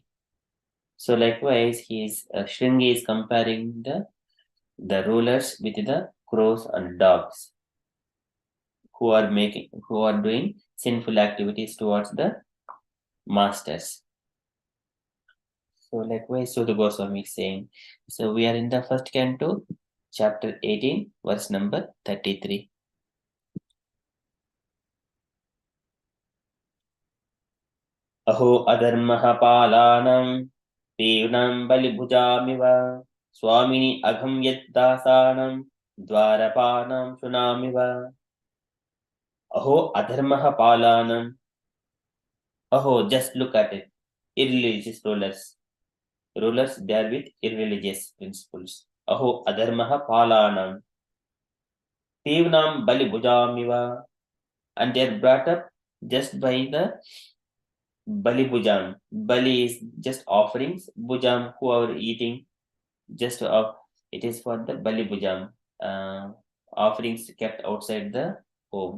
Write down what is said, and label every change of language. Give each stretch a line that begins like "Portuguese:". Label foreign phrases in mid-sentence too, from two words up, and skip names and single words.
English: So likewise, Shringi is comparing the rulers with the crows and dogs who are doing sinful activities towards the masters. So likewise, so the Goswami is saying. So we are in the first canto, chapter 18, verse number 33.
Sanskrit: Aho adharmaha palanam Pevnam balibhujamiva Swamini agham yaddasanam Dwarapanam shunamiva. Aho adharmaha palanam. Aho,
English: just look at it. Irreligious rulers. Rulers, they are with irreligious principles.
Sanskrit: Aho adharmaha palanam. Pevnam balibhujamiva.
English: And they are brought up just by the Bali Bujam. Bali is just offerings. Bujam, who are eating, just it is for the Bali Bujam. Offerings kept outside the home.